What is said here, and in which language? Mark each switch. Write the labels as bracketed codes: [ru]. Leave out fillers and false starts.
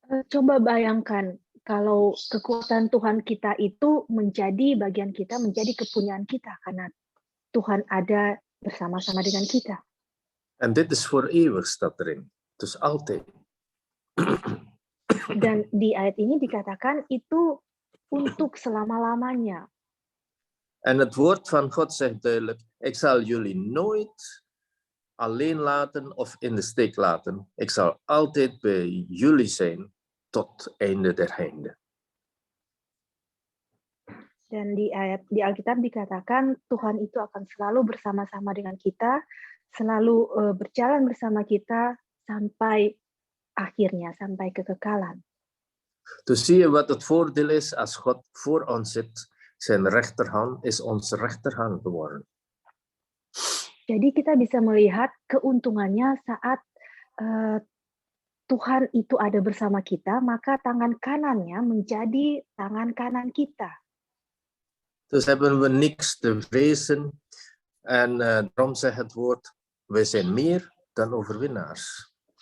[id] Coba bayangkan kalau kekuatan Tuhan kita itu menjadi bagian kita, menjadi kepunyaan kita karena Tuhan ada bersama-sama dengan kita. [nl] En dit is voor eeuwig, staat erin. Dus altijd. [id] Dan di ayat ini dikatakan itu untuk selama-lamanya. [nl] En het woord van God zegt duidelijk, ik zal jullie nooit alleen laten of in de steek laten. Ik zal altijd bij jullie zijn tot einde der einde. [id] Dan di Alkitab dikatakan Tuhan itu akan selalu bersama-sama dengan kita, selalu berjalan bersama kita sampai akhirnya, sampai kekekalan. [nl] Dus zie je wat het voordeel is als God voor ons zit. Zijn rechterhand is onze rechterhand geworden. [id] Jadi kita bisa melihat keuntungannya saat Tuhan itu ada bersama kita, maka tangan kanannya menjadi tangan kanan kita. [nl] Dus hebben we niks te vrezen. En daarom zegt het woord, wij zijn meer dan overwinnaars.